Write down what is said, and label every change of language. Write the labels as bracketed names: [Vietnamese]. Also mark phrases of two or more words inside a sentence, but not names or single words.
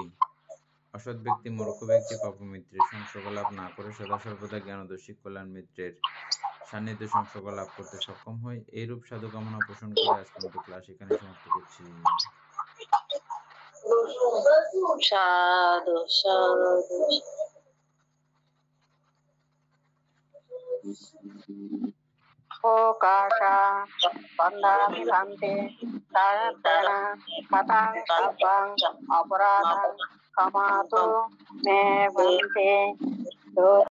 [Bangla] অসৎ ব্যক্তি, মূর্খ ব্যক্তি, পাপমিত্রের সংসর্গ লাভ না করে সদা সর্বদা জ্ঞানদর্শী কল্যাণ মিত্রের সান্নিধ্য সংসর্গ লাভ করতে সক্ষম হয়। এইরূপ সাধু কামনা পোষণ করে আজকের মতো ক্লাস এখানে সমাপ্ত করছি। সাধু সাধু। [Pali] Okasha bandhani bhante taratana katang sabang aparadang kamato me bhante